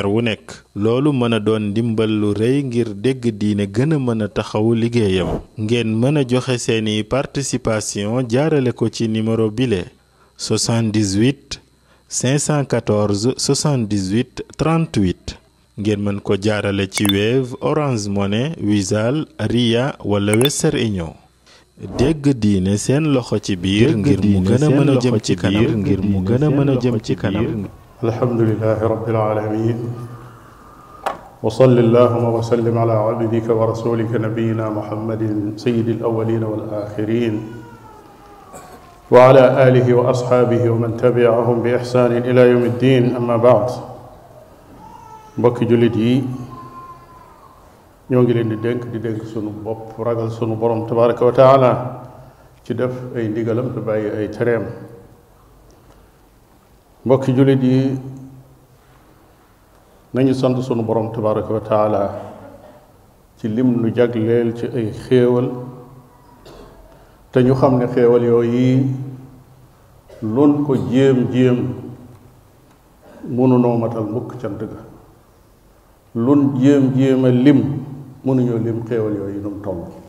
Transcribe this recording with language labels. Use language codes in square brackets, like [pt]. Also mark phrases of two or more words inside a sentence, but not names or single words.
[wo] wu nekk loolu mën a doon ndimbal lu rëy ngir dégg diine gën a mën a taxawu liggéeyam ngeen mën a joxe seeni participation jaarale ko ci numéro bile 78 514 78 38 ngeen mën ko jaarale ci Wave Orange Money Wizall Ria wala Western Union dégg diine seen loxo ci biir ngir mu gën a mën a jëm ci kanam [ar] الحمد لله رب العالمين وصل اللهم وسلم على عبدك ورسولك نبينا محمد سيد الأولين والآخرين وعلى آله وأصحابه ومن تبعهم بإحسان إلى يوم الدين أما بعد [wo] mbokki jullit yi ñoo ngi leen di dénk sunu bopp ragal sunu borom [ar] تبارك وتعالى [wo] ci def ay ndigalam te bàyyi ay tereem mbokki jullit yi nañu sant sunu borom [ar] تبارك وتعالى [wo] ci lim nu jagleel ci ay xéewal te ñu xam ne xéewal yooyu lun ko jéem mënunoo matal mukk cant ga lun jéem a lim mënuñoo lim xéewal yooyu num toll